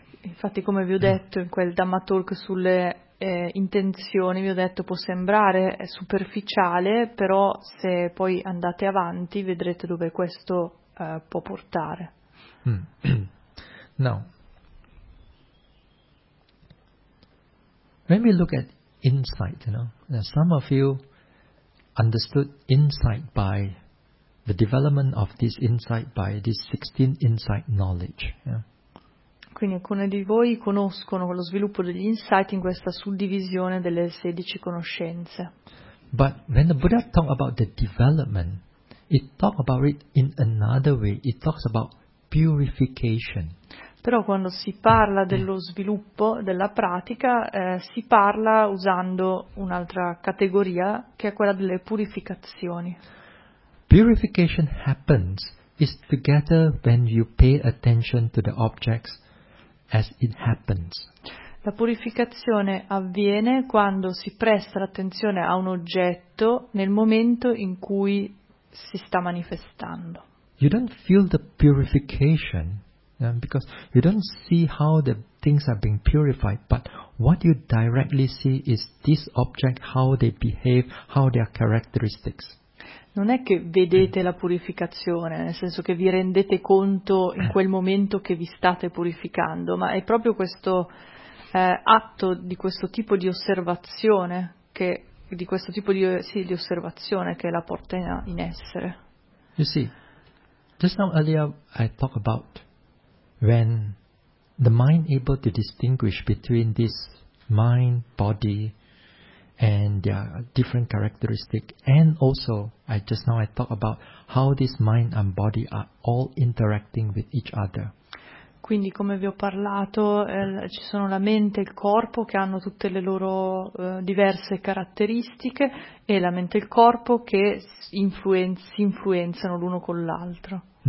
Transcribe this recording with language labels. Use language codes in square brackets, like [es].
[it] Infatti, come vi ho detto in quel Dhamma Talk sulle intenzioni, vi ho detto può sembrare superficiale, però se poi andate avanti vedrete dove questo può portare. [en] Now, when we look at insight, you know, some of you understood insight by the development of this insight by this 16 insight knowledge. Yeah? [it] Quindi alcuni di voi conoscono lo sviluppo degli insight in questa suddivisione delle 16 conoscenze. [en] But when the Buddha talks about the development, he talks about it in another way. He talks about purification. [it] Però quando si parla dello sviluppo della pratica, si parla usando un'altra categoria, che è quella delle purificazioni. [en] Purification happens is together when you pay attention to the objects as it happens. [it] La purificazione avviene quando si presta l'attenzione a un oggetto nel momento in cui si sta manifestando. [en] You don't feel the purification because you don't see how the things are being purified, but what you directly see is this object, how they behave, how their characteristics. [it] Non è che vedete la purificazione, nel senso che vi rendete conto in quel momento che vi state purificando, ma è proprio questo atto di questo tipo di osservazione che di questo tipo di sì, di osservazione che la porta in essere. [en] You see, just now earlier I talked about when the mind able to distinguish between this mind body and their different characteristic, and also I talk about how this mind and body are all interacting with each other. [it] Quindi come vi ho parlato ci sono la mente e il corpo che hanno tutte le loro diverse caratteristiche e la mente e il corpo che si influenzano l'uno con l'altro.